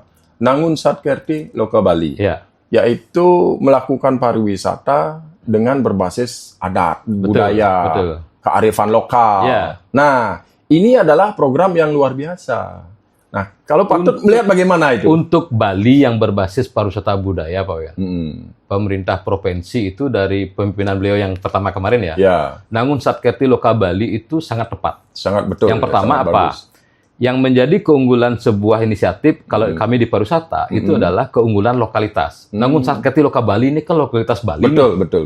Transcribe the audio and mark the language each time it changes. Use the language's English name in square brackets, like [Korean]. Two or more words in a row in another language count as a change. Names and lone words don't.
[Indonesian] Nangun Satkerti Loka Bali. Yaitu melakukan pariwisata dengan berbasis adat, budaya, kearifan lokal. Nah, ini adalah program yang luar biasa. Nah, kalau Patut melihat bagaimana itu? Untuk Bali yang berbasis pariwisata budaya, Pak Wayan, pemerintah provinsi itu dari pemimpinan beliau yang pertama kemarin Nangun Satkerti Loka Bali itu sangat tepat. Sangat betul. Yang pertama apa? Bagus. Yang menjadi keunggulan sebuah inisiatif kalau kami di pariwisata itu adalah keunggulan lokalitas. Nangun Satkerti Loka Bali ini kan lokalitas Bali. Betul.